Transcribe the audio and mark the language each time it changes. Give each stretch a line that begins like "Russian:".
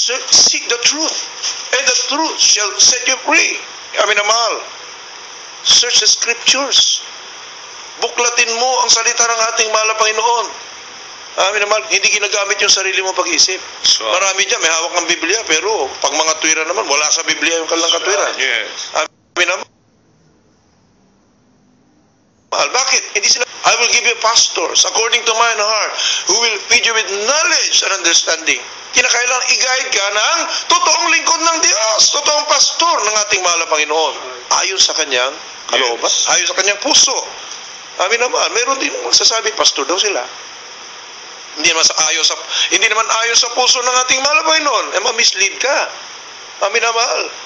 English: Seek the truth, and the truth shall set you free. Minamahal. Search the scriptures.
Filipino: Buklatin mo ang salita ng ating mahal na Panginoon. Minamahal, hindi ginagamit yung sarili mo pag-isip. Marami dyan, may hawak ng Biblia, pero pag mga tuwira naman, wala sa Biblia yung kanilang katwiran.
English: Yes.
Filipino: Minamahal. Bakit? Hindi sila,
English: I will give you pastors according to mine heart who will feed you with knowledge and understanding.
Filipino: Kinakailangan i-guide ka ng totoong lingkod ng Diyos, totoong pastor ng ating mahal na Panginoon. Ayon sa kanyang kalooban, ayon sa kanyang puso. Minamahal, meron din magsasabi, pastor daw sila. Hindi naman ayon sa puso ng ating mahal na Panginoon. Ma-mislead ka. Minamahal.